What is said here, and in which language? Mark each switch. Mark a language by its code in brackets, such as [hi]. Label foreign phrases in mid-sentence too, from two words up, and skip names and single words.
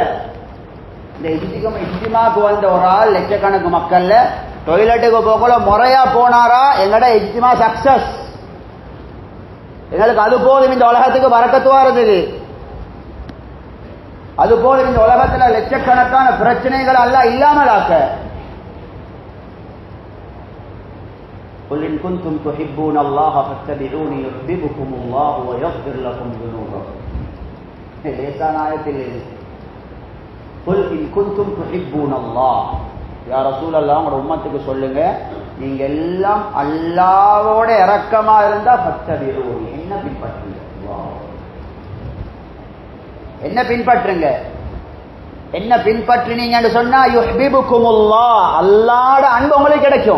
[ta] இந்த இஸ்திமாக்கு வந்த ஒரு ஆள் லட்சக்கணக்கு மக்கள்ல டொய்லெட்டுக்கு போக்கல முறையா போனாரா எங்கட இஸ்திமா சக்சஸ். எங்களுக்கு அது போதும். இந்த உலகத்துக்கு பரக்கத்து வாரதுக்கு அது போதும். இந்த உலகத்துல லட்சக்கணக்கான பிரச்சனைகள் எல்லாம் இல்லாமல் ஆக்க. [ar] قل إن كنتم تحبون الله فاتبعوني يحببكم الله ويغفر لكم ذنوبكم. [ta] லேசான ஆயத்தில் இது. [ar] قل إن كنتم تحبون الله, يا رسول الله [ta] உங்களோட உம்மத்துக்கு சொல்லுங்க, நீங்க எல்லாம் அல்லாஹ்வோட இரக்கமா இருந்தா ஃபத்தபிஊனி, என்ன பின்பற்றுங்க, என்ன பின்பற்றுங்க. என்ன பின்பற்றினீங்கன்னு சொன்னா யுஹ்பிபுக்குமுல்லாஹ், அல்லாஹ்வோட அன்பு உங்களுக்கு கிடைக்கும்.